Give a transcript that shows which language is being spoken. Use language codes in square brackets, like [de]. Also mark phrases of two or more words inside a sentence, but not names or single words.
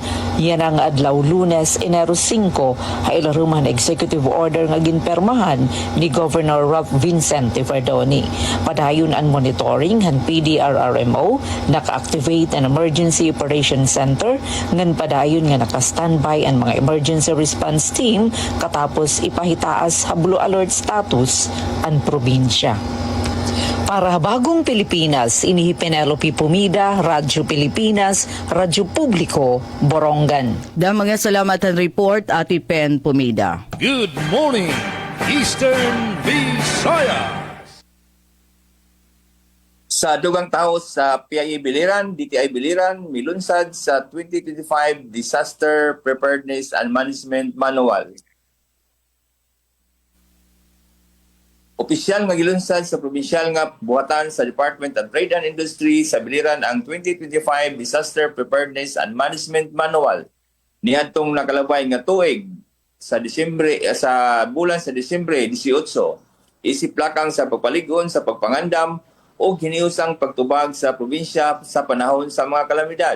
[war] Yan ang adlaw Lunes, Enero 5 ha ilaruman executive order nga ginpermahan ni Governor Ralph Vincent Verdoni. Padayon ang monitoring han PDRRMO, naka-activate an [en] emergency operation center [war] ngan padayon nga naka-standby ang mga [en] emergency response team [war] katapos ipahitaas ha [en] blue alert status [war] ang probinsya. Para Bagong Pilipinas, inihi Penelope Pumida, Radyo Pilipinas, Radyo Publiko, Borongan. Da mga salamat ang report, Ate Pen Pumida. [en] Good morning, Eastern Visayas. [ceb] Sa dugang tao sa PIA Biliran, DTI Biliran, milunsad sa 2025 Disaster Preparedness and Management Manual. Opisyal nga gilunsad sa probinsyal nga buhatan sa Department of Trade and Industry sa Biliran ang 2025 Disaster Preparedness and Management Manual. Niadtong nakalabay nga tuig sa bulan sa Disyembre 18. Isiplakang sa pagpaligon sa pagpangandam o hiniusang pagtubag sa probinsya sa panahon sa mga kalamidad.